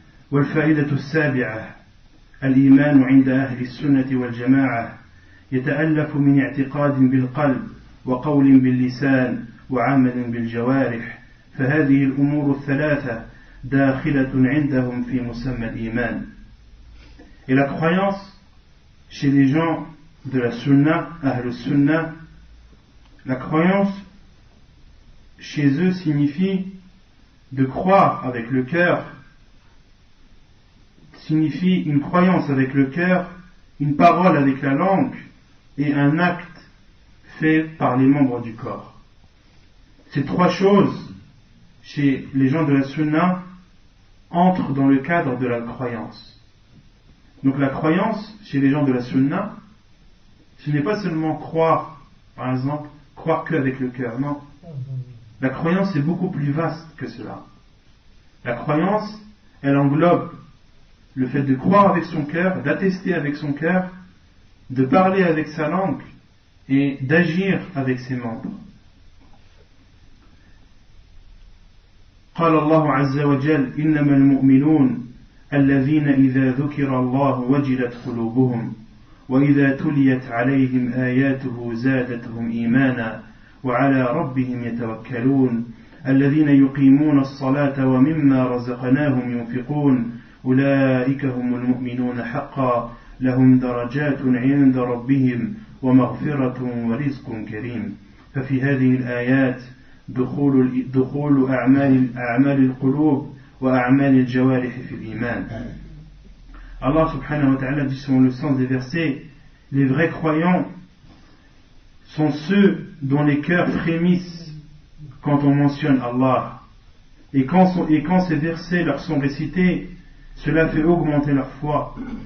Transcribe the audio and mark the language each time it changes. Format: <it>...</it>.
<ar>والفائدة السابعة الإيمان عند أهل السنة والجماعة يتألف من اعتقاد بالقلب وقول باللسان وعمل بالجوارح فهذه الأمور الثلاثة داخلة عندهم في مسمى الإيمان.</ar> <fr>Et la croyance chez les gens de la sunna, ahl sunna, la croyance chez eux signifie de croire avec le cœur, signifie une croyance avec le cœur, une parole avec la langue et un acte fait par les membres du corps. Ces trois choses chez les gens de la sunna entrent dans le cadre de la croyance. Donc la croyance chez les gens de la sunna, ce n'est pas seulement croire, par exemple, croire qu'avec le cœur, non. La croyance est beaucoup plus vaste que cela. La croyance, elle englobe le fait de croire avec son cœur, d'attester avec son cœur, de parler avec sa langue et d'agir avec ses membres.</fr> <ar>قال الله عز وجل إنما المؤمنون الذين إذا ذكر الله وجلت قلوبهم وإذا تليت عليهم آياته زادتهم إيمانا وعلى ربهم يتوكلون الذين يقيمون الصلاة ومما رزقناهم ينفقون أولئك هم المؤمنون حقا لهم درجات عند ربهم ومغفرة ورزق كريم. ففي هذه الآيات دخول أعمال القلوب وأعمال الجوارح في الإيمان.</ar> <fr>Allah subhanahu wa ta'ala dit selon le sens des versets, les vrais croyants sont ceux dont les cœurs frémissent quand on mentionne Allah. Et quand ces versets leur sont récités, cela fait augmenter leur foi.</fr>